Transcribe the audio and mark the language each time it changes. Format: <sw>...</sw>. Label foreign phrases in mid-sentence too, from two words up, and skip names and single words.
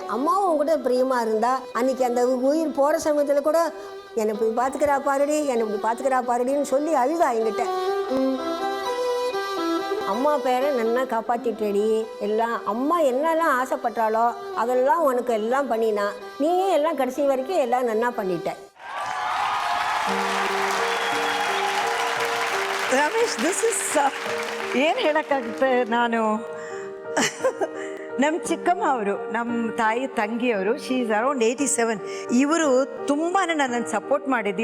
<ta>அம்மாவும் உங்ககிட்ட பிரியமாக இருந்தா. அன்னைக்கு அந்த உயிர் போகிற சமயத்தில் கூட என்னை இப்படி பார்த்துக்கிறா பாருடி, என்னை இப்படி பார்த்துக்கிறா பாருடின்னு சொல்லி அழுதா என்கிட்ட. அம்மா பேரை நன்னா காப்பாற்றிட்டேடி. எல்லாம் அம்மா என்னெல்லாம் ஆசைப்பட்டாலோ அதெல்லாம் உனக்கு எல்லாம் பண்ணினா. நீயே எல்லாம் கடைசி வரைக்கும் எல்லாம் நன்னா பண்ணிட்ட.</ta> <kn>ರಮೇಶ್,</kn> <en>this is</en> <kn>ಏನು ಹೇಳೋಕ್ಕಾಗುತ್ತೆ. ನಾನು ನಮ್ಮ ಚಿಕ್ಕಮ್ಮ ಅವರು, ನಮ್ಮ ತಾಯಿ ತಂಗಿಯವರು,</kn> <en>she is around</en> <kn>87. ಇವರು ತುಂಬಾ ನನ್ನನ್ನು ಸಪೋರ್ಟ್ ಮಾಡಿದ್ದು.</kn>